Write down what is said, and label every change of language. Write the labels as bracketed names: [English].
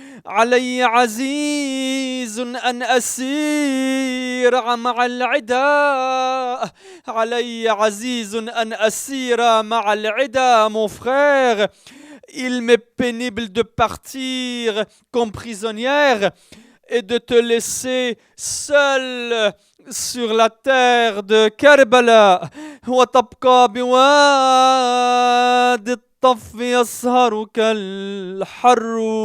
[Arabic] علي عزيز أن أسير مع العدا. علي عزيز أن أسير مع العدا. [French] Mon frère, il m'est pénible de partir comme prisonnière et de te laisser seul sur la terre de Karbala. [Arabic] وتبقى بواد الطف يسهرك الحر.